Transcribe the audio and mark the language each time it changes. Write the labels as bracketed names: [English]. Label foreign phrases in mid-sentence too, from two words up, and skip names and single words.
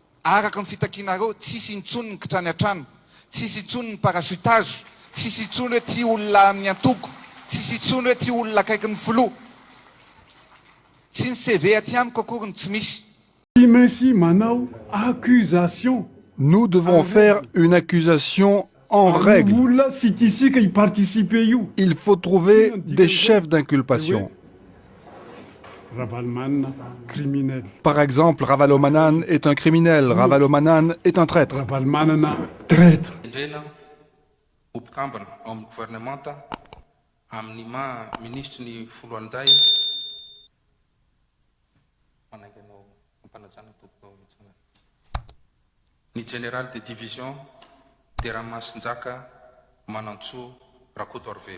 [Malagasy] araka ny fitakianareo tsisy intsony ny kitrany an-trano, tsisy intsony ny parachutage, tsisy intsony hoe ty olona amin'ny antoko, tsisy intsony hoe ty olona akaiky ny filoha, tsy ny CV aty amiko akory ny tsy misy. Mainsy manao accusation. [French] Nous devons faire une accusation en règle. [Malagasy] Olona sy tisika hiparticiper io. [French] Il faut trouver des chefs d'inculpation. Ravalomanana criminel. Par exemple, Ravalomanana est un criminel, Ravalomanana est un traître. Ravalomanana traître. [Malagasy] Indrena mpikambana ao amin'ny gouvernemanta amin'ny maha ministre ny folo anday mananganao mpanajana tompoko ny [French] général de division [Malagasy] Teramasinjaka Manantsoa Rakotorvelo.